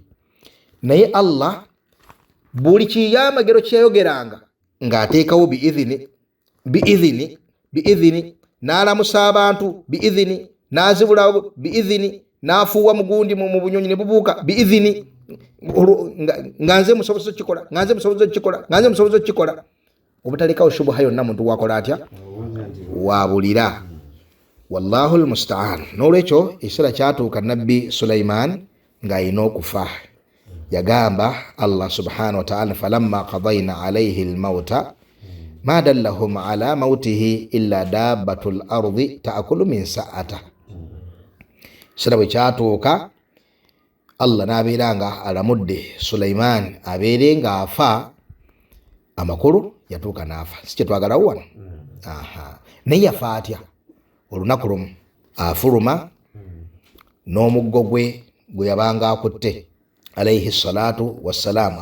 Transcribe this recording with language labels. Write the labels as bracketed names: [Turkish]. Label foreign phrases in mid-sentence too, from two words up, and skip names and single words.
[Ganda] Naye Allah buli kiyamagero kyayogeranga ng'ateekawo biidhini n'alamusa abantu biidhini, n'azibulawo biidhini, n'afuuwa mugundi mu bunyonyi ne bubuuka biidhini, nga nze musobozi okikola, nga nze musobozi okikola, nga nze musobozi okikola. Obutalekawo shubuha yonna muntu wakola atya, wabulira. [Arabic] والله المستعان. [Ganda] N'olwekyo ekiseera kyatuuka nabbi Sulaiman ng'ayina okufa. [Arabic] Yagamba الله سبحانه وتعالى فلما قضينا عليه الموت ما دلهم على موته إلا دابة الأرض تأكل من سأته. [Ganda] Ekiseera bwe kyatuuka Allah n'abeeranga alamudde Sulaiman abeere ng'afa, amakulu yatuuka n'afa. Si kyetwagalawo wano. Naye yafa atya? Olunaku lumu afuluma n'omuggo gwe gwe yabanga akutte [Arabic] عليه الصلاة والسلام.